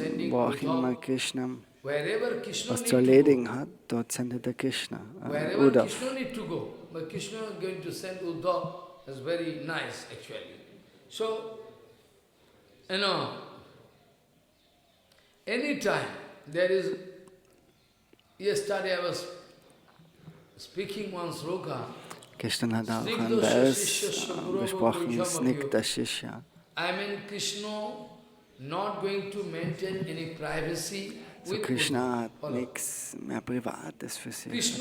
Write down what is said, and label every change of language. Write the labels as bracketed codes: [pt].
[de] Wo auch immer Krishna was zu erledigen hat, dort sendet er Krishna. Uddhav. [en] But Krishna is going to send Uddhav. That's very nice, actually. So, anytime there is, yesterday I was speaking one sloka. [de] Gestern hat er auch ein Vers besprochen, Snigdha Shishya. [en] I mean, Krishna not going to maintain any privacy. [de] So Krishna hat nichts mehr Privates für sich.